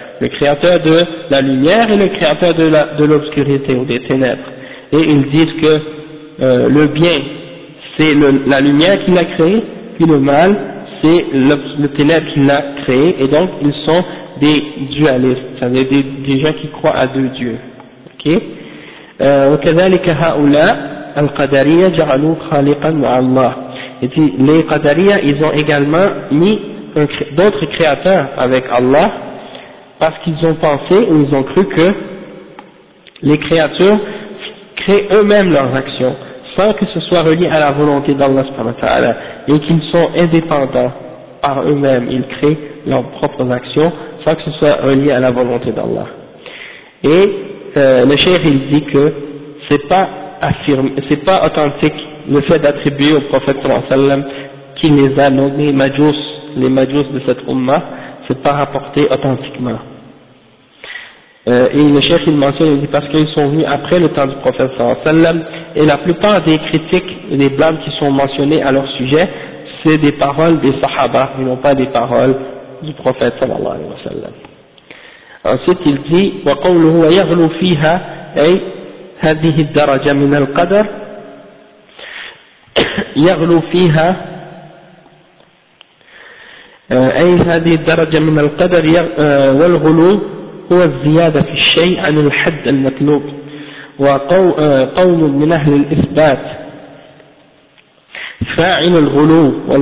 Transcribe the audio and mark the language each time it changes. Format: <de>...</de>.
<fr>Le créateur de la lumière et le créateur de l'obscurité ou des ténèbres. Et ils disent que le bien, c'est la lumière qu'il a créée, puis le mal, c'est le ténèbre qu'il a créé, et donc ils sont des dualistes, c'est-à-dire des gens qui croient à deux dieux. Ok?</fr> <ar>وكذلك هؤلاء القدرية جعلوا خالقا مع الله.</ar> <fr>Il dit, les Qadariyah, ils ont également mis d'autres créateurs avec Allah, parce qu'ils ont pensé, ou ils ont cru que les créatures créent eux-mêmes leurs actions, sans que ce soit relié à la volonté d'Allah subhanahu wa ta'ala, et qu'ils sont indépendants par eux-mêmes, ils créent leurs propres actions, sans que ce soit relié à la volonté d'Allah. Et le cheikh il dit que c'est pas authentique le fait d'attribuer au prophète sallallahu alayhi wa sallam qui les a nommés majus, les majus de cette umma, c'est pas rapporté authentiquement. Et le cheikh il mentionne, il dit parce qu'ils sont venus après le temps du prophète sallallahu alayhi wa sallam, et la plupart des critiques et des blâmes qui sont mentionnés à leur sujet, c'est des paroles des sahaba, et non pas des paroles du prophète sallallahu alayhi wa sallam. Ensuite il dit,</fr> <ar>وَقَوْلُهُ وَيَغْلُو فِيهَا أي هَذِهِ الدَّرَجَ مِنَ الْقَدَرِ يغلو فيها أي هذه الدرجة من القدر والغلو هو الزيادة في الشيء عن الحد المطلوب وقول من أهل الإثبات فاعل الغلو</ar>